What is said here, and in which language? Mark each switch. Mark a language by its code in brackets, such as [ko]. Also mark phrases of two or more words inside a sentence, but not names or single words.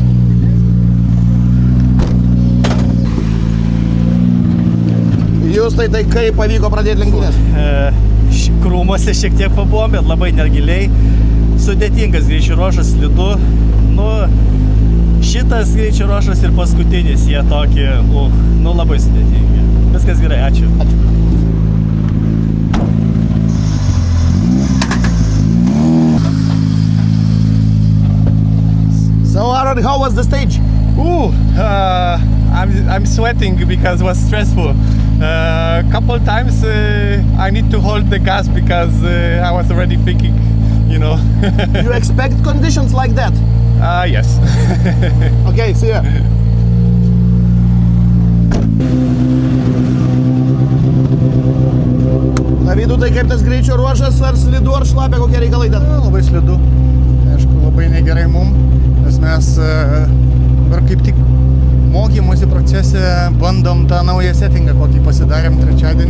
[lt] Jūs tai kaip pavyko pradėti lenktynės? Krūmuose šiek tiek pabuvom, bet labai negiliai. Sudėtingas greičio ruožas, slidu. Šitas greičio ruožas ir paskutinis, jie tokie, labai sudėtingi. Viskas gerai, ačiū. [en] So Aaron, how was the stage? I'm sweating because it was stressful. Couple times I need to hold the gas because I was already thinking, You expect conditions like that? Yes. Okay, see ya. [lt] Vydu, tai kaip tas greičio ruožas, ar slidu, ar šlapia, kokie reikalai ten? Labai slidu. Aišku, labai negerai mum, nes mes dabar kaip tik mokymosi procese bandom tą naują settingą, kokį pasidarėm trečiadienį.